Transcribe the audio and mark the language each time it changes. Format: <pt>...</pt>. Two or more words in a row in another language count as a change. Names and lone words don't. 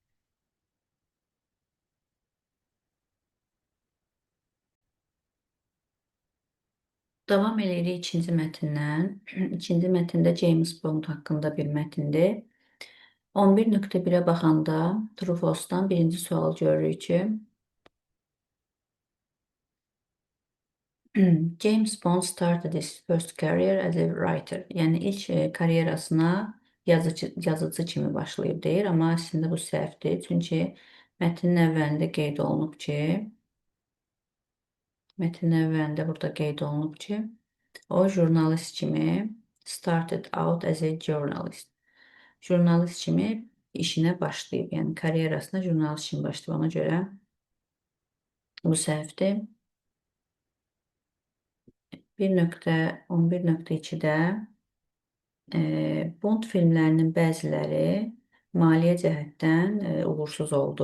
<az>Davam edirik ikinci mətndən. İkinci mətndə James Bond haqqında bir mətindir. 11.1-ə baxanda Truffaut'dan birinci sual görürük ki,</az> <en>James Bond started his first career as a writer.</en> <az>Yəni ilk karyerasına yazıcı kimi başlayıb deyir, amma əslində bu səhvdir. Çünki mətnin əvvəlində qeyd olunub ki, burada qeyd olunub ki, o jurnalist kimi</az> <en>started out as a journalist.</en> <az>Jurnalist kimi işinə başlayıb, yəni karyerasına jurnalist kimi başlayıb. Ona görə bu səhvdir. 1.11.2-də Bond filmlərinin bəziləri maliyyə cəhətdən uğursuz oldu.</az>